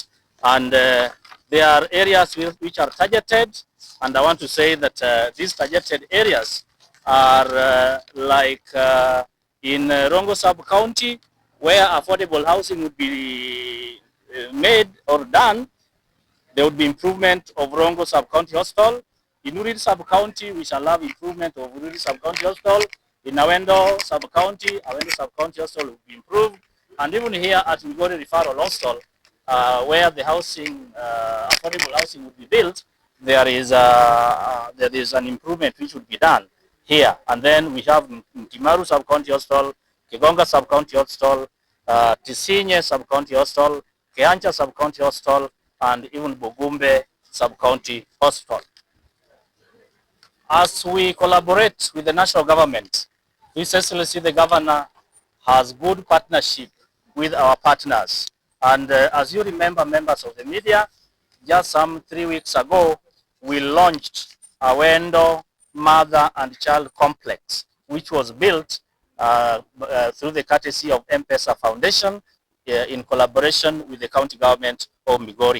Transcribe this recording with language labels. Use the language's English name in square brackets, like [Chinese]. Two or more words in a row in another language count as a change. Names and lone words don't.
[English] And there are areas which are targeted, and I want to say that these targeted areas are like in Rongo sub-county, where affordable housing would be made or done. There would be improvement of Rongo sub-county hospital. In Uriri sub-county, we shall have improvement of Uriri sub-county hospital. In Awendo sub-county, Awendo sub-county hospital will be improved. And even here at Migori Referral Hospital, where the housing, affordable housing would be built, there is an improvement which would be done here. And then we have Timaru sub-county hospital, Kigonga sub-county hospital, Tisinye sub-county hospital, Keancha sub-county hospital, and even Bugumbe sub-county hospital. As we collaborate with the national government, His Excellency the Governor has good partnership with our partners. And as you remember, members of the media, just some 3 weeks ago, we launched Awendo Mother and Child Complex, which was built through the courtesy of M-Pesa Foundation in collaboration with the county government of Migori.